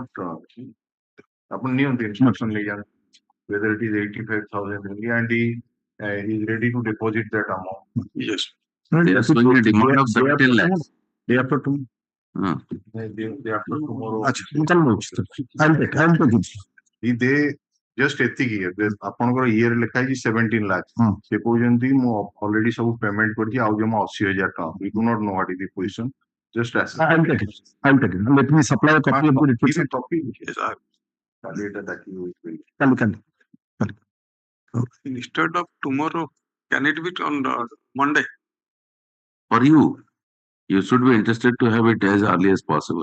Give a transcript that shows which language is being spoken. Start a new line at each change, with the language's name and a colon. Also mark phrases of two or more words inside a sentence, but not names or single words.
English: Upon new instruction, whether it is 85,000 and he is ready to deposit that amount. Yes. They are showing a demand of 17 lakhs. Day after tomorrow. Day after tomorrow. I'll take it. They just
Odia: ଏତିକି ଆପଣଙ୍କର ଇଏରେ ଲେଖା ହେଇଛି 17 lakhs. ସେ କହୁଛନ୍ତି ମୁଁ already ସବୁ payment କରିଛି ଆଉ ଜମା 80,000 ଟଙ୍କା.
English: We do not know what is the position. Just ask. I'll take it. Let me supply a copy of the report. Copy. Instead of tomorrow, can it be on Monday? For you, you should be interested to have it as early as possible.